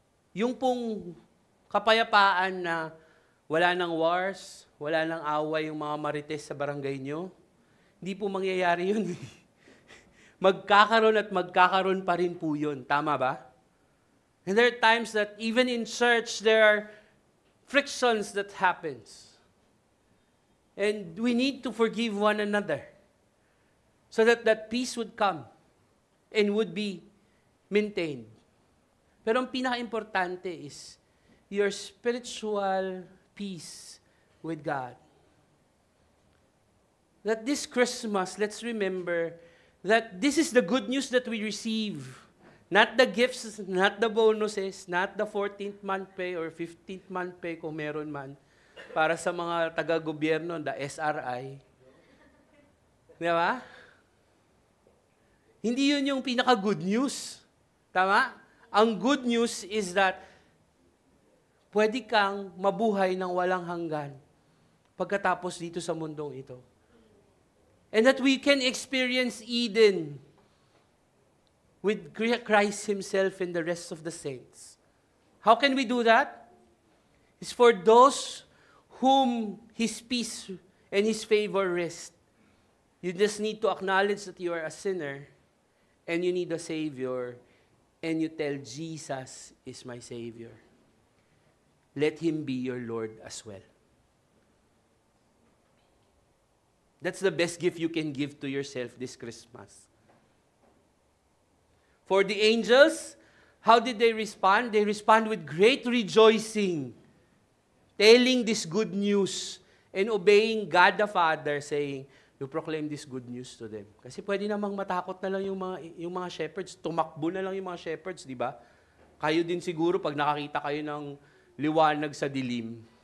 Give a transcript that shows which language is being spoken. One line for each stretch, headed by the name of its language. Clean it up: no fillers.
Filipino: Yung pong kapayapaan na wala nang wars, wala nang away yung mga marites sa barangay nyo, hindi po mangyayari yun. Magkakaroon at magkakaroon pa rin po yun. Tama ba?
English: And there are times that even in church, there are frictions that happens. And we need to forgive one another so that that peace would come and would be maintained.
Filipino: Pero ang pinaka-importante
English: is your spiritual peace with God. That this Christmas, let's remember that this is the good news that we receive. Not the gifts, not the bonuses, not the 14th month pay or 15th month pay
Filipino: kung meron man. Para sa mga taga-gobyerno, the SRI. Di ba? Hindi yun yung pinaka-good news. Tama? Ang good news
English: is that
Filipino: pwede kang mabuhay ng walang hanggan pagkatapos dito sa mundong ito.
English: And that we can experience Eden with Christ Himself and the rest of the saints. How can we do that? It's for those whom His peace and His favor rest. You just need to acknowledge that you are a sinner and you need a Savior, and you tell Jesus is my Savior. Let Him be your Lord as well. That's the best gift you can give to yourself this Christmas. For the angels, how did they respond? They respond with great rejoicing, telling this good news and obeying God the Father, saying, you proclaim this good news to them.
Filipino: Kasi pwede namang matakot na lang yung mga shepherds, tumakbo na lang yung mga shepherds, di ba? Kayo din siguro pag nakakita kayo ng liwanag sa dilim.